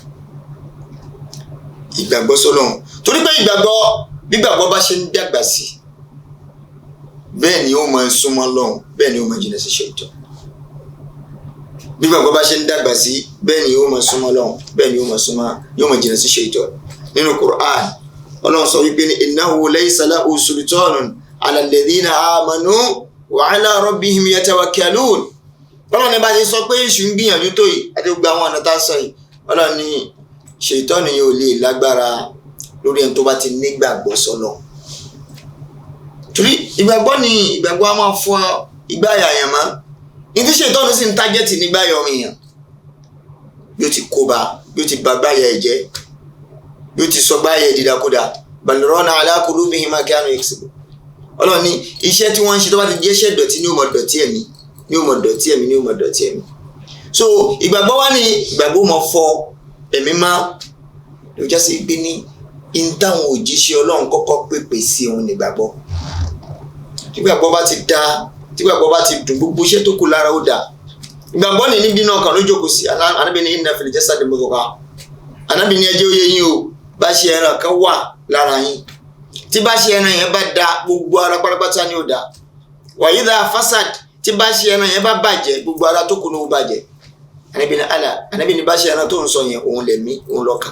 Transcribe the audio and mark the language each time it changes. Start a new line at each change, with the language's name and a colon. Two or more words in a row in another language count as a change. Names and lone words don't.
Yoruba: Ìgbàgbọ́ sọ́lọ́run torí pé gbígbàgbọ́ bá ṣe ń dàgbà sí bẹ́ẹ̀ ni ó máa súnmọ́ Ọlọ́run bẹ́ẹ̀ ni ó máa jìnnà sí ṣètọ́nù. Gbígbàgbọ́ bá ṣe ń dàgbà sí bẹ́ẹ̀ ni ó máa súnmọ́ Ọlọ́run bẹ́ẹ̀ ni ó máa jìnnà sí ṣètọ́nù. Nínú Qur'an Ọlọ́run sọ wípé ní
Arabic: إنه ليس له سلطان على الذين آمنوا وعلى ربهم يتوكلون.
Yoruba: Ọlọ́run ní bá ṣe sọ pé èṣù ń gbìyànjú tó yìí àti gbogbo àwọn ọ̀nà tá a sọ yìí Ọlọ́run ní ṣètọ́nù yìí ò lè lágbára lórí ẹni tó bá ti nígbàgbọ́ sọ́lọ̀. Torí ìgbàgbọ́ a máa fọ ìgbáyà yẹn mọ́. Ní tí ṣètọ́nù sì ń tájẹ́tì nígbàyà ọmọ èèyàn yóò ti kóbá yóò ti ba gbáyà ẹ̀ jẹ́ yóò ti sọ gbáyà ẹ̀ dídákúdá
Arabic: بل ران على قلوبهم ما كانوا يكسبون.
Yoruba: Ọlọ́run ní iṣẹ́ tí wọ́n ń ṣe tó bá ti jẹ́ iṣẹ́ ìdọ̀tí ní ó máa dọ̀tí ẹ̀mí. So ìgbàgbọ́ wá ní ìgbàgbọ́ mọ̀ fọ ẹ̀mí má ló já sí pé ní táwọn òjíṣẹ́ Ọlọ́run kọ́kọ́ pèpè sí òun nígbàgbọ́. Tígbàgbọ́ bá ti dá tígbàgbọ́ bá ti dùn gbogbo iṣẹ́ tó kù lára ó dà. Ìgbàgbọ́ ní níbi náà kan ló jókòó sí Ànábì ní
Arabic: إن في الجسد مضغة.
Yoruba: Ànábì ní ẹjẹ́ oyè yín o bá ṣe ẹran kan wà lára yín tí bá ṣe ẹran yẹn bá da gbogbo ara pátápátá ni ó dà.
Arabic: وإذا فسد
Yoruba: tí bá ṣe ẹran yẹn bá bàjẹ́ gbogbo ara tó kù ló bàjẹ́. Ànábì ní bá ṣe ẹran tó ń sọ yẹn òun lẹ̀mí òun lọ́kàn.